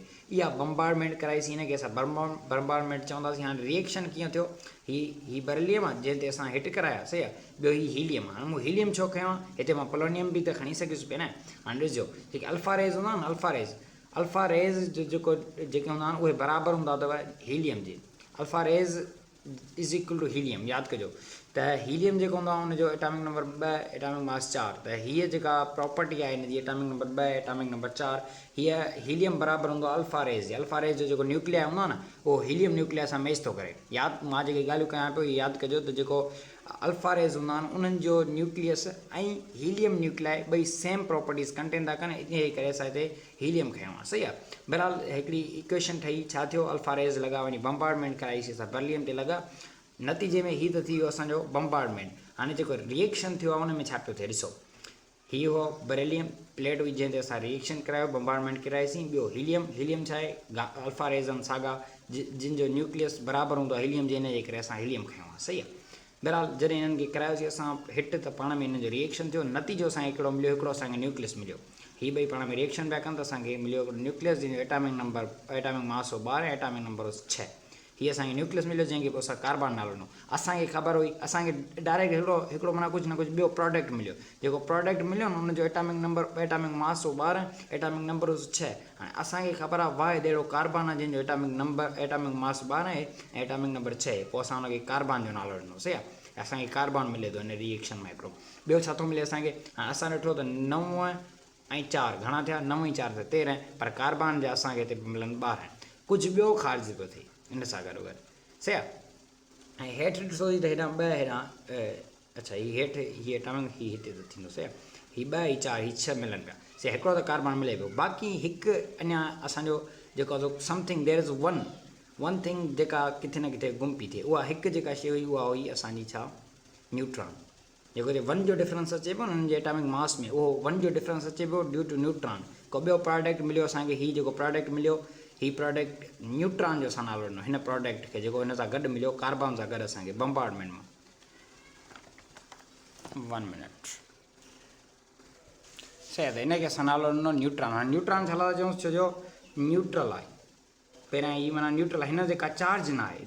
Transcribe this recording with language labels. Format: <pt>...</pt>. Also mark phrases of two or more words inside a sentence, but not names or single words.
<sd>इहा बम्बार्डमेंट कराईसीं, हिनखे असां बम्बार्डमेंट चवंदासीं। हाणे रिएक्शन कीअं थियो, ही बेरेलियम आहे जंहिं ते असां हिट कराया। सही आहे, ॿियो ही हीलियम आहे। हाणे मूं हीलियम छो खयो आहे, हिते मां पोलोनियम बि त खणी सघियुसि पिया न। हाणे ॾिसजो, जेके</sd> <en>alpha rays</en> <sd>हूंदा आहिनि,</sd> <en>alpha rays</en> <sd>जेके हूंदा आहिनि उहे बराबरि हूंदा अथव हीलियम जे।</sd> <en>alpha rays is equal to helium.</en> <sd>यादि कजो त हीलियम जेको हूंदो आहे हुनजो</sd> <en>atomic number</en> <sd>2,</sd> <en>atomic mass</en> <sd>4। त हीअ जेका प्रॉपर्टी आहे हिनजी,</sd> <en>atomic number</en> <sd>2,</sd> <en>atomic number</en> <sd>4, हीअ हीलियम बराबरि हूंदो आहे</sd> <en>alpha rays</en> <sd>जे।</sd> <en>alpha rays</en> <sd>जो जेको न्यूक्लिया हूंदो आहे न, उहो</sd> <en>helium nuclei</en> <sd>सां मैच थो करे। यादि मां जेके ॻाल्हियूं कयां पियो, यादि कजो त जेको</sd> <en>alpha rays</en> <sd>हूंदा आहिनि उन्हनि जो न्यूक्लियस ऐं</sd> <en>helium nuclei</en> <sd>ॿई</sd> <en>same properties contain</en> <sd>था कनि। इन करे असां हिते हीलियम खयो आहे। सही आहे, बहरहाल हिकिड़ी इक्वेशन ठही, छा थियो,</sd> <en>alpha rays</en> <sd>लॻा, वञी बम्बार्डमेंट कराईसीं असां बेरेलियम ते लॻा। नतीजे में हीअ त थी वियो असांजो बम्बार्डमेंट। हाणे जेको रिएक्शन थियो आहे उन में छा पियो थिए, ॾिसो, हीअ हो</sd> <en>beryllium plate</en> <sd>हुई जंहिं ते असां रिएक्शन करायो, बम्बार्डमेंट कराईसीं। ॿियो हीलियम छा आहे,</sd> <en>alpha rays</en> <sd>आहिनि साॻा, जिन जो न्यूक्लियस बराबरि हूंदो आहे हीलियम जे, इन जे करे असां हीलियम खयो आहे। सही आहे, बहरहाल जॾहिं हिननि खे करायोसीं असां हिट, त पाण में हिन जो रिएक्शन थियो। नतीजो असांखे हिकिड़ो मिलियो, हिकिड़ो असांखे न्यूक्लियस मिलियो। हीअ ॿई पाण में रिएक्शन पिया कनि त असांखे मिलियो हिकिड़ो न्यूक्लियस जंहिंजो</sd> <en>atomic mass</en> <sd>हो 12,</sd> <en>atomic number</en> <sd>हो 6। हीअ असांखे न्यूक्लियस मिलियो जंहिंखे पोइ असां कार्बन नालो ॾिनो। असांखे ख़बर हुई, असांखे डायरेक्ट हिकिड़ो माना कुझु न कुझु ॿियो प्रोडक्ट मिलियो। जेको प्रोडक्ट मिलियो न, उनजो</sd> <en>atomic mass</en> <sd>हो 12,</sd> <en>atomic number</en> <sd>हो 6। हाणे असांखे ख़बर आहे वाह अहिड़ो कार्बन आहे जंहिंजो</sd> <en>atomic mass</en> <sd>12 आहे ऐं</sd> <en>atomic number</en> <sd>6। पोइ असां हुनखे कार्बन जो नालो ॾिनो। सही आहे, असांखे कार्बन मिले थो हिन रिएक्शन में हिकिड़ो। ॿियो छा थो मिले असांखे, हाणे असां ॾिठो त 9 ऐं 4 घणा थिया, 9 ऐं 4 त 13, पर कार्बन जा असांखे हिते मिलनि 12। कुझु ॿियो ख़ारिज पियो थिए इन सां गॾोगॾु। सही आहे, ऐं हेठि ॾिसोसीं त हेॾां 2, हेॾां अच्छा हीअ हेठि, हीअ एटॉमिक हीअ हिते त थींदो। सही आहे, हीअ 2 ऐं 4 हीअ 6 मिलनि पिया। सही, हिकिड़ो त कार्बन मिले पियो। बाक़ी हिकु अञा असांजो जेको आहे</sd> <en>something, there is one thing</en> <sd>जेका किथे न किथे गुम पई थिए। उहा हिकु जेका शइ हुई उहा हुई असांजी छा, न्यूट्रॉन। जेको 1 जो डिफरेंस अचे पियो न हुननि जे</sd> <en>atomic mass</en> <sd>में, उहो 1 जो डिफरेंस अचे पियो</sd> <en>due to neutron.</en> <sd>को ॿियो प्रोडक्ट मिलियो असांखे, हीअ जेको प्रोडक्ट मिलियो, हीअ प्रोडक्ट न्यूट्रॉन जो असां नालो ॾिनो हिन प्रोडक्ट खे, जेको हिन सां गॾु मिलियो कार्बन सां गॾु असांखे बम्बार्डमेंट मां। 1 मिनट। सही आहे, त हिनखे असां नालो ॾिनो न्यूट्रॉन। हाणे न्यूट्रॉन छा था चऊं, छो जो न्यूट्रल आहे। पहिरियां ही माना न्यूट्रल, हिन जेका चार्ज न आहे।</sd>